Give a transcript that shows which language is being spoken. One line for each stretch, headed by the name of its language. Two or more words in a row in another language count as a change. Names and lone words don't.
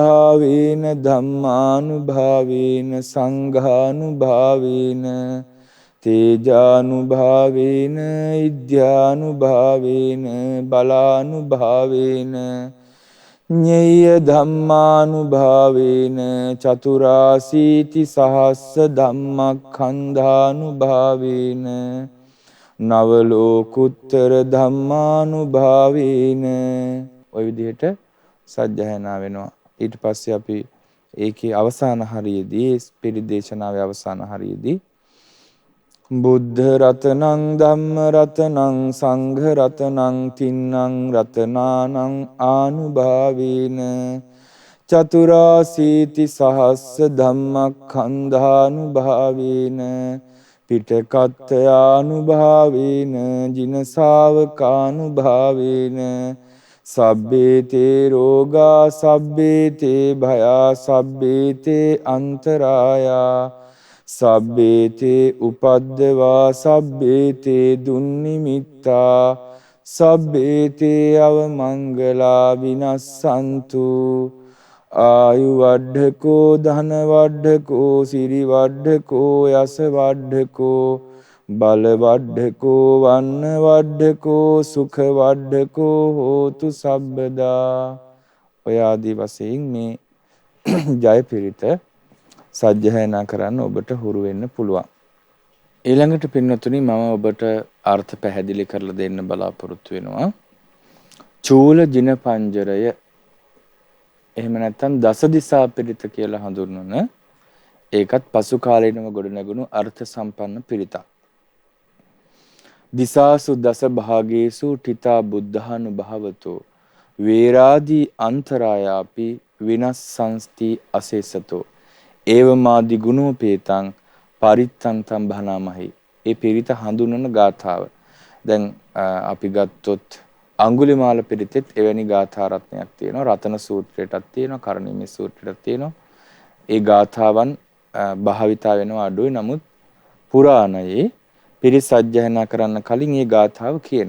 Pali: බුද්ධානුභාවේන ධම්මානුභාවේන සංඝානුභාවේන තේජානුභාවේන ඉද්ධානුභාවේන බලානුභාවේන ඤෙය්‍ය ධම්මානුභාවේන චතුරාසීති සහස්ස ධම්මක්ඛන්ධානුභාවේන නව ලෝකුත්තර ධම්මානුභාවේන.
Sinhala: ඔය විදිහට සජ්ජායනා වෙනවා. ඊට පස්සේ අපි ඒකේ අවසාන හරියේදී පිරි දේශනාවේ අවසාන හරියේදී
Pali: බුද්ධ රතනං ධම්ම රතනං සංඝ රතනං තින්නං රතනානං ආනුභාවේන චතුරාසීති සහස්ස ධම්මක්ඛන්ධානුභාවේන පිටකත්ථයානුභාවේන ජිනසාවකානුභාවේන සබ්බේතේ රෝගා සබ්බේතේ භයා සබ්බේතේ අන්තරායා සබ්බේතේ උපද්දවා සබ්බේතේ දුන්නිමිත්තා සබ්බේතේ අවමංගලා විනස්සන්තු ආයු වඩ්ඩකෝ ධන වඩ්ඩකෝ සිරි වඩ්ඩකෝ යස වඩ්ඩකෝ බල වඩ්ඩකෝ වන්න වඩ්ඩකෝ සුඛ වඩ්ඩකෝ හෝතු සබ්බදා.
Sinhala: ඔය ආදී වශයෙන් මේ ජය පිරිත සජ්ජායනා කරන්න ඔබට හුරු වෙන්න පුළුවන්. ඊළඟට පින්වතුනි මම ඔබට අර්ථ පැහැදිලි කරලා දෙන්න බලාපොරොත්තු වෙනවා. චූල ජින පංජරය එහෙම නැත්නම් දස දිසා පිරිත කියලා හඳුන්වන ඒකත් පසු කාලීනව ගොඩනැගුණු අර්ථ සම්පන්න පිරිතක්.
Pali: දිසාසු දස භාගේසු ඨිතා බුද්ධානුභවතෝ වේරාදී අන්තරායාපි විනස්සංස්ති අසේසතෝ ඒවමාදි ගුණෝපේතං පරිත්තං තම් භනාමහි.
Sinhala: ඒ පිරිත හඳුන්වන ගාථාව. දැන් අපි ගත්තොත් අඟුලිමාල පිරිතෙත් එවැනි ගාථා රත්නයක් තියෙනවා. රතන සූත්‍රයටත් තියෙනවා, කරණීය සූත්‍රයටත් තියෙනවා. ඒ ගාථාවන් භාවිතා වෙනවා අඩුයි. නමුත් පුරාණයේ පිරිත් සජ්ජායනා කරන්න කලින් මේ ගාථාව කියනවා.